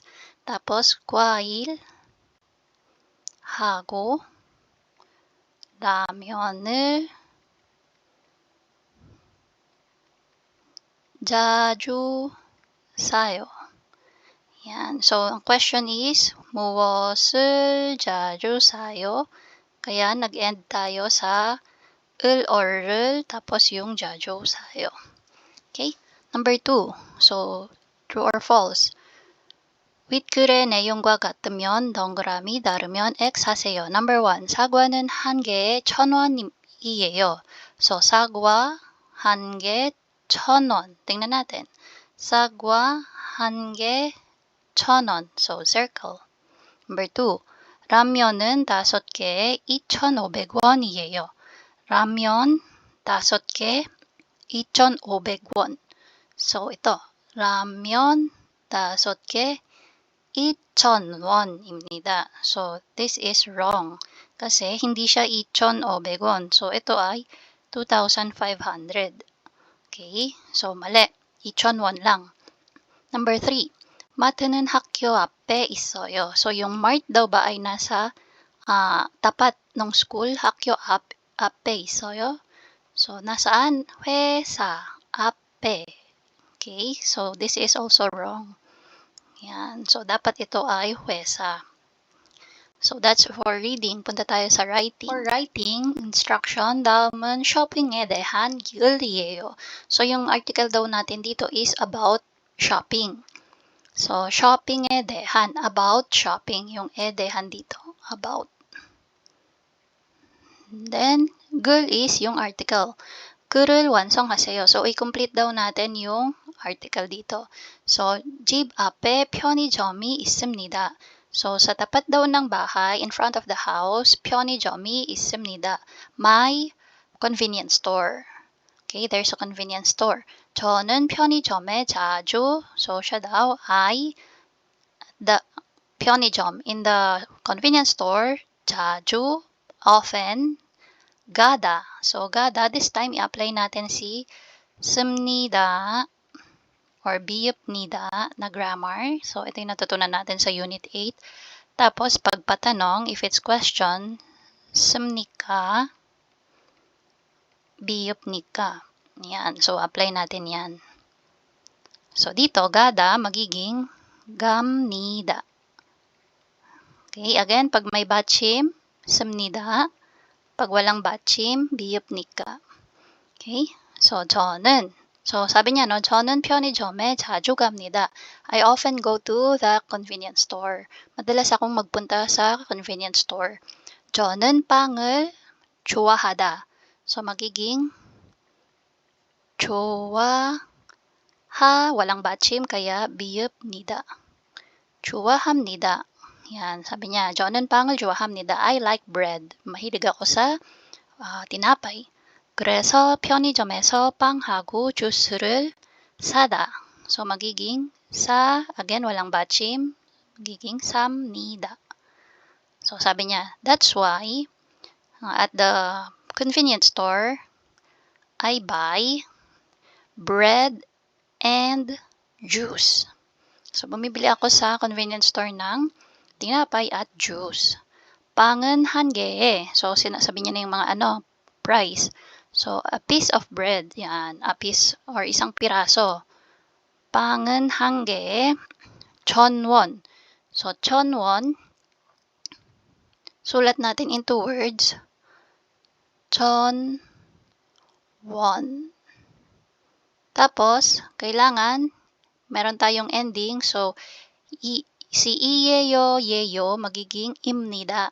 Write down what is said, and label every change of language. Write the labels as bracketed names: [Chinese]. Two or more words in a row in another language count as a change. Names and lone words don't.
[Filipino] Tapos, [Korean] 과일 하고 라면을 자주 사요. [Filipino] Yan. So, ang [English] question is, [Korean] 무엇을 자주 사요? [Filipino] Kaya, nag-end tayo sa 을 or 를, tapos yung [Korean] 자주 사요. [English] Okay? Number 2. So, true or false? [Korean] 윗글의 내용과 같으면 동그라미, 다르면 X 하세요. [English] Number 1. [Korean] 사과는 한 개에 1,000원이에요. So, 사과 한 개 1,000원. [Filipino] tingnan natin. [Korean] 사과 한 개 1,000원. [English] So, circle. Number 2. [Korean] 라면은 5개 2,500원이에요. 라면 5개 2,500원. [Filipino] So, ito. [Korean] 라면 5개 2,000원입니다. [English] So, this is wrong. [Filipino] Kasi hindi siya 2,500원. So, ito ay 2,500. Okay? So, mali. 2,000원 lang. Number 3. [Korean] 마트는 학교 앞에 있어요. [Filipino] So, yung mart daw ba ay nasa tapat ng school? [Korean] 학교 앞에 있어요. [Filipino] So, nasaan? [Korean] 회사 앞에. [English] Okay? So, this is also wrong. [Filipino] Yan. So, dapat ito ay 회사. [English] So, that's for reading. [Filipino] Punta tayo sa writing. [English] For writing, instruction, [Korean] 다음은 shopping에 대한 글이에요. [Filipino] So, yung article daw natin dito [English] is about shopping. [Filipino] So, [Korean] shopping에 대한, [English] about shopping. [Filipino] Yung 대한 dito, [English] about. Then, 글 is [Filipino] yung article. [Korean] 글을 완성하세요. [Filipino] So, i-complete daw natin yung article dito. So, [Korean] 집 앞에 편의점이 있습니다. [Filipino] So, sa tapat daw ng bahay, [English] in front of the house, [Korean] 편의점이 있습니다. [Filipino] May [English] convenience store. Okay, there's a convenience store. [Korean] 저는 편의점에 자주, [Filipino] so siya daw ay the 편의점, [English] in the convenience store, [Filipino] 자주, often, gada. So, gada, this time, i-apply natin si 씁니다 or 비읍니다 na grammar. So, ito yung natutunan natin sa Unit 8. Tapos, pagpatanong, [English] if it's question, [Korean] 씁니까, 비읍니까. [Filipino] Yan. So, apply natin yan. So, dito, gada, magiging 갑니다. Okay, again, pag may 받침, 씁니다. Pag walang 받침, 비읍니까. Okay? So, 저는, so sabi niya, no, [Korean] 저는 편의점에 자주 갑니다. [English] I often go to the convenience store. [Filipino] Madalas akong magpunta sa [English] convenience store. [Korean] 저는 빵을 좋아하다. [Filipino] So, magiging 좋아하, walang 받침, kaya 비읍니다. 좋아합니다. Yan, sabi niya, [Korean] 저는 빵을 좋아합니다. [English] I like bread. [Filipino] Mahilig ako sa tinapay. [Korean] 그래서 편의점에서 빵하고 주스를 사다. [Filipino] So, magiging sa, again, walang 받침, magiging 삽니다. So, sabi niya, [English] that's why at the convenience store, I buy bread and juice. [Filipino] So, bumibili ako sa [English] convenience store [Filipino] ng tinapay at juice. [Korean] 빵은 한 개에. [Filipino] So, sinasabi niya na yung mga price. [English] So, a piece of bread. Yan, a piece or [Filipino] isang piraso. [Korean] 빵은 한 개에 1,000원. So, 1,000원. [Filipino] Sulat natin into words. [English] 1,000 won. [Filipino] Tapos, kailangan meron tayong ending. So, si iyeyo, yeyo, magiging imnida.